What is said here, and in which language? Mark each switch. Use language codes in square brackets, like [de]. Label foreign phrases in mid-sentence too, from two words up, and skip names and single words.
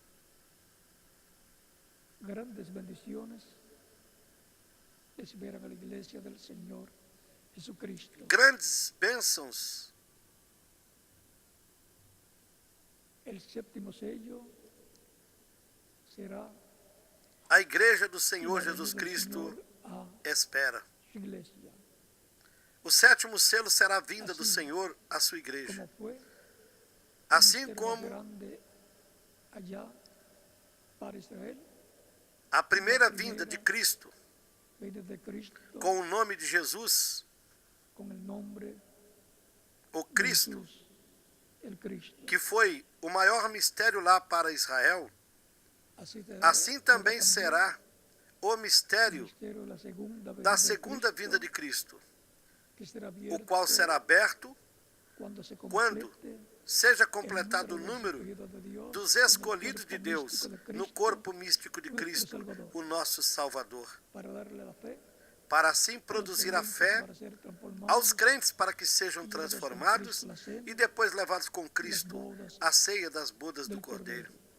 [es] Grandes bendiciones [pt] esperam a igreja do Senhor Jesucristo. Grandes bênçãos. O sétimo sello será a igreja do Senhor Jesus Cristo espera. [es] su iglesia. [pt] O sétimo selo será a vinda do Senhor à sua igreja. [es] Como fue [pt] Assim [es] el [pt] como [es] grande allá para Israel, [pt] a primeira vinda de Cristo, [es] venida de Cristo, [pt] com o nome de Jesus, [es] con el nombre [pt] o de Cristo, [es] Jesús, el Cristo. [pt] que foi o maior mistério lá para Israel, assim também será o mistério da segunda vinda de Cristo, o qual será aberto quando seja completado o número dos escolhidos de Deus no corpo místico de Cristo, o nosso Salvador, para assim produzir a fé aos crentes para que sejam transformados e depois levados com Cristo à ceia das bodas do Cordeiro.